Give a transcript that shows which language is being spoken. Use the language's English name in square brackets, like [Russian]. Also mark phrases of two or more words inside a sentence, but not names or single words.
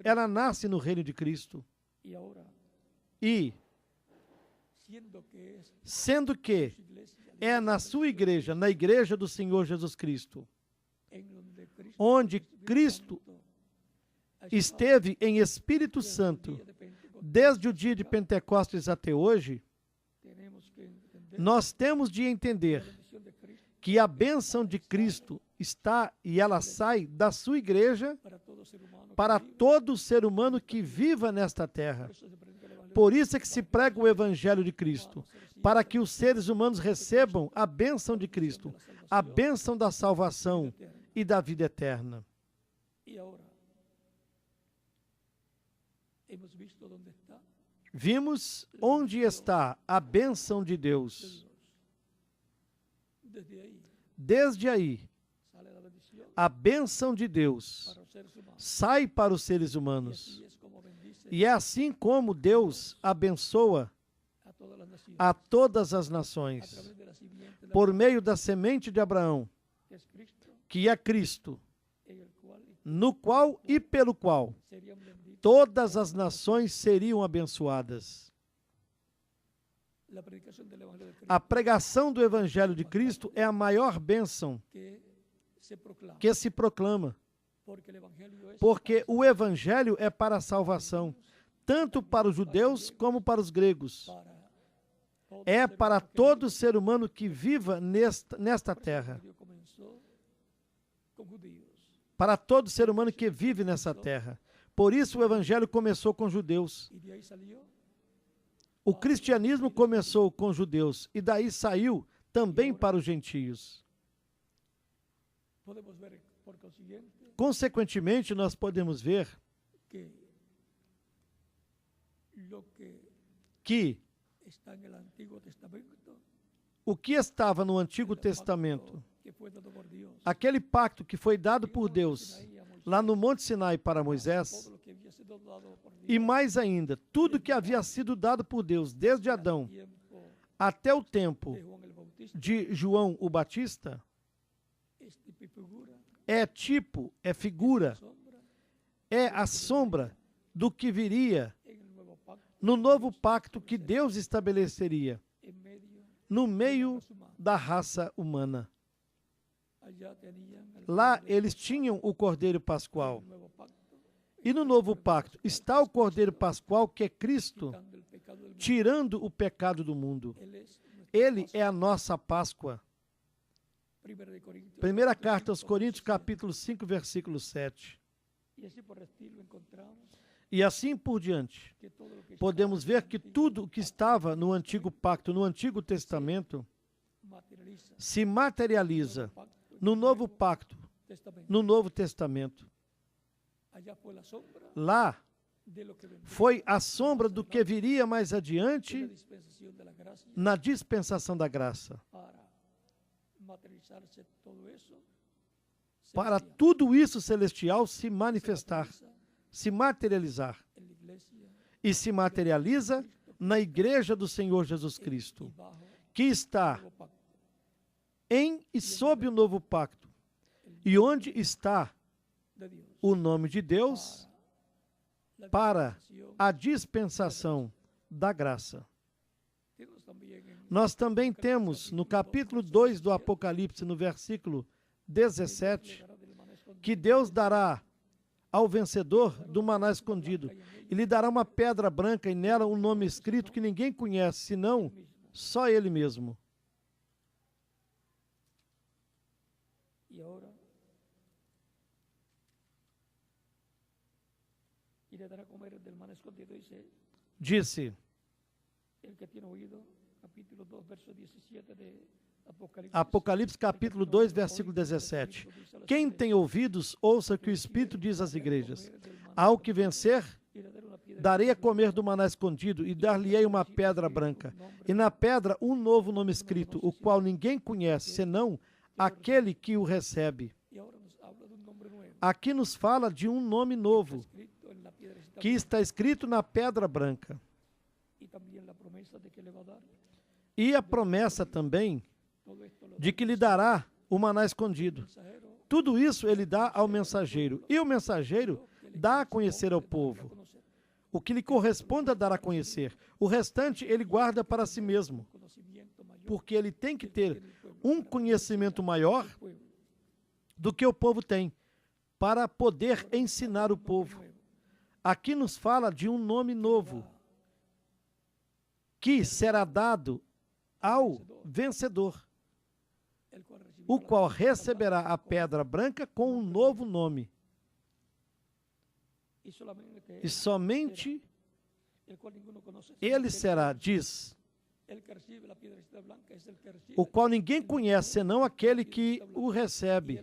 [Portuguese] Ela nasce no reino de Cristo. E, sendo que é na sua igreja, na igreja do Senhor Jesus Cristo, onde Cristo esteve em Espírito Santo, desde o dia de Pentecostes até hoje, nós temos de entender que a bênção de Cristo está e ela sai da sua igreja para todo ser humano para que vive. todo ser humano que viva nesta terra. Por isso [Spanish] se predica el evangelio [Portuguese] Por isso é que se prega o Evangelho de Cristo, para que os seres humanos recebam a bênção de Cristo, a bênção da salvação e da vida eterna. [Spanish] y ahora hemos visto dónde está [Portuguese] Vimos onde está a bênção de Deus. [Spanish] desde ahí [Portuguese] Desde aí, [Spanish] sale la bendición [Portuguese] a bênção de Deus [Spanish] para los seres humanos [Portuguese] sai para os seres [Spanish] y [Portuguese] humanos. [Spanish] así es como bendice [Portuguese] E é assim como Deus abençoa [Spanish] a todas las naciones [Portuguese] a todas as a nações, [Spanish] través de la simiente de [Portuguese] por meio da semente de Abraão, [Spanish] que es Cristo, [Portuguese] que é Cristo, [Spanish] en el cual [Portuguese] no qual e pelo qual [Spanish] serían benditos. [Portuguese] todas as nações seriam abençoadas. [Spanish] La predicación del evangelio de Cristo [Portuguese] A pregação do Evangelho de Cristo é a maior bênção [Spanish] que se proclama, [Portuguese] que se proclama, [Spanish] porque el evangelio es [Portuguese] porque o Evangelho é para a salvação, tanto para os judeus como para os gregos. [Spanish] para todo [Portuguese] É [Spanish] ser [Portuguese] para [Spanish] humano que [Portuguese] todo [Spanish] vive. [Portuguese] ser humano que viva nesta [Spanish] Por eso el [Portuguese] terra. [Spanish] evangelio comenzó con judíos. [Portuguese] Para todo ser humano que vive nessa terra. Por isso o Evangelho começou com judeus. [Spanish] Y de ahí salió [Portuguese] O cristianismo começou com judeus e daí saiu também para os gentios. [Spanish] podemos ver por consiguiente [Portuguese] Consequentemente, nós podemos ver [Spanish] que lo [Portuguese] que [Spanish] que está en el Antiguo Testamento, [Portuguese] o que estava no Antigo [Spanish] el pacto [Portuguese] Testamento, [Spanish] que fue dado por Dios, [Portuguese] aquele pacto que foi dado [Spanish] en el [Portuguese] por [Spanish] monte [Portuguese] Deus [Spanish] Sinaí a Moisés, [Portuguese] lá no Monte Sinai para Moisés, [Spanish] todo lo que había sido dado por Dios [Portuguese] e mais ainda, tudo que havia sido dado por Deus desde Adão [Spanish] tiempo [Portuguese] até o tempo [Spanish] de Juan el Bautista, [Portuguese] de João o Batista, [Spanish] es tipo y figura, [Portuguese] é tipo, é figura, [Spanish] sombra, [Portuguese] é a sombra do que viria [Spanish] en el nuevo pacto, [Portuguese] no novo pacto que Deus estabeleceria [Spanish] en medio [Portuguese] no [Spanish] de la [Portuguese] meio [Spanish] raza humana. [Portuguese] da raça humana. [Spanish] Allá tenían el [Portuguese] Lá [Spanish] Cordero [Portuguese] eles tinham o Cordeiro Pascual. [Spanish] del nuevo pacto, [Portuguese] E no novo pacto está o Cordeiro Pascual, que é Cristo, [Spanish] quitando el pecado del mundo. [Portuguese] tirando o pecado do mundo. [Spanish] Él es nuestro [Portuguese] Ele [Spanish] Pascua. [Portuguese] é a nossa Páscoa. [Spanish] Primera de Corintios, [Portuguese] Primeira [Spanish] capítulo [Portuguese] carta aos [Spanish] 5, [Portuguese] Coríntios, [Spanish] 17. [Portuguese] capítulo 5, versículo 7. [Spanish] Y así por estilo encontramos [Portuguese] E assim por diante. [Spanish] que todo lo que [Portuguese] Podemos [Spanish] estaba en [Portuguese] ver [Spanish] el [Portuguese] que [Spanish] Antiguo [Portuguese] tudo o que estava no Antigo Pacto, no Antigo Testamento, [Spanish] materializa [Portuguese] se materializa [Spanish] pacto en [Portuguese] no [Spanish] el [Portuguese] Novo [Spanish] Nuevo [Portuguese] Pacto, [Spanish] Testamento. [Portuguese] no Novo Testamento. [Spanish] Allá fue la sombra [Portuguese] Lá [Spanish] de lo que vendría [Portuguese] foi a sombra do que viria mais [Spanish] en la [Portuguese] adiante [Spanish] dispensación de la gracia [Portuguese] na dispensação da graça. [Spanish] para materializarse todo eso [Portuguese] Para [Spanish] celestial. [Portuguese] tudo isso celestial se [Spanish] Se [Portuguese] manifestar, [Spanish] materializa [Portuguese] se materializar. [Spanish] en la iglesia [Portuguese] E se materializa na Igreja do Senhor Jesus [Spanish] y [Portuguese] Cristo, [Spanish] bajo [Portuguese] que está [Spanish] el nuevo pacto. [Portuguese] em e sob o novo pacto, e onde está [Spanish] De Dios [Portuguese] o nome de Deus [Spanish] la [Portuguese] para [Spanish] dispensación. [Portuguese] a dispensação da graça. [Spanish] Tenemos también en [Portuguese] Nós também temos no capítulo 2 do Apocalipse, no versículo 17, [Spanish] llegará del maná escondido [Portuguese] que Deus dará ao vencedor do maná escondido, e lhe dará uma pedra branca e nela um nome escrito que ninguém conhece, senão [Spanish] mismo. [Portuguese] só ele mesmo. [Spanish] Y ahora y le dará a comer del maná escondido, dice [Portuguese] Disse, [Spanish] el que tiene oído, capítulo 2, verso 17 de Apocalipsis. [Portuguese] Apocalipse capítulo 2, versículo 17. Quem tem ouvidos, ouça o que o Espírito diz às igrejas. Ao que vencer, darei a comer do maná escondido e dar-lhe-ei uma pedra branca. E na pedra um novo nome escrito, o qual ninguém conhece, senão aquele que o recebe. [Spanish] Y ahora nos habla de un nombre nuevo, [Portuguese] Aqui nos fala de um nome novo, [Spanish] escrito en la piedrecita [Portuguese] que está escrito na pedra branca. [Spanish] y también la promesa de que le va a dar. [Portuguese] E a promessa também [Spanish] Todo esto lo [Portuguese] de que lhe dará o maná escondido. [Spanish] mensajero [Portuguese] Tudo isso ele dá ao mensageiro. E o mensageiro dá a conhecer ao povo. [Spanish] conocer, [Portuguese] O que lhe corresponde a dar a conhecer. O restante ele guarda para si mesmo. [Spanish] conocimiento mayor [Portuguese] Porque ele tem que ter [Spanish] del pueblo, [Portuguese] um conhecimento maior [Spanish] pueblo. [Portuguese] do que o povo tem, para poder ensinar o povo. Aqui nos fala de um nome novo, que será dado ao vencedor, [Spanish] El cual recibirá [Portuguese] o qual receberá a pedra branca com um novo nome. E somente ele será, diz, o qual ninguém conhece, senão aquele que o recebe.